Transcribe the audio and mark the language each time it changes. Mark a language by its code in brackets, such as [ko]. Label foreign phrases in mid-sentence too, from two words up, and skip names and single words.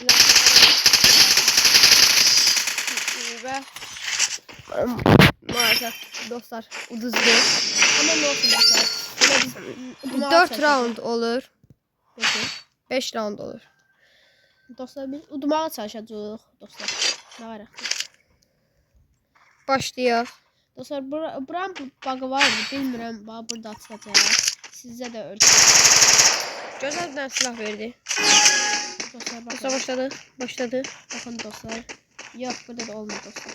[az] Ve maalesef dostlar uduzdu. [tr] Ama ne olsun dostlar. 4 round olur. 5 round olur. [az] Dostlar biz udmağa çalışacağız dostlar. Ne var? Başlayaq. Dostlar buranın bug'ı var mı bilmirəm. Bax burada açacağıq. Sizə də öyrədəcəm. Gözəl bir silah verdi. [tr] Dostlar bakın. Dostlar başladı. Başladı. Bakın dostlar. Yok burada da olmuyor dostlar.